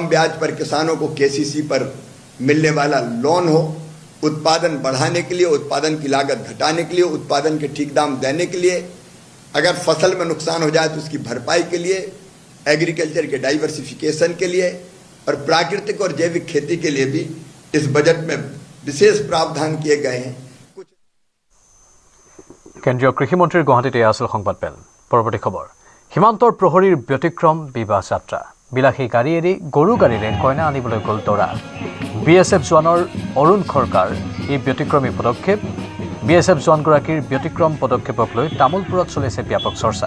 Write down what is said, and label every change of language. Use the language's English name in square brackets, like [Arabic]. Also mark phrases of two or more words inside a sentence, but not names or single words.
[Hindi] ब्याज पर किसानों को केसीसी पर मिलने वाला लोन हो, उत्पादन बढ़ाने के लिए, उत्पादन की लागत घटाने के लिए, उत्पादन के ठीक दाम देने के लिए, अगर फसल में नुकसान हो जाए तो उसकी भरपाई के लिए, एग्रीकल्चर के डाइवर्सिफिकेशन के लिए और प्राकृतिक और जैविक खेती के लिए भी इस बजट में विशेष प्रावधान किए गए हैं। [Assamese] কেন্দ্ৰীয় কৃষিমন্ত্ৰীৰ গুৱাহাটীতে আছিল সংবাদমেল। পৰৱৰ্তী খবৰ, সীমান্তৰ প্ৰহৰীৰ ব্যতিক্ৰম বিবাহ যাত্ৰা। বিলাসী গাড়ী এৰি গৰু গাড়ীৰে কইনা আনিবলৈ গ'ল দৰা। BSF জোৱানৰ অৰুণ খৰকাৰ এই ব্যতিক্ৰমী পদক্ষেপ। BSF জোৱানগৰাকীৰ ব্যতিক্ৰম পদক্ষেপক লৈ তামোলপুৰত চলিছে ব্যাপক চৰ্চা।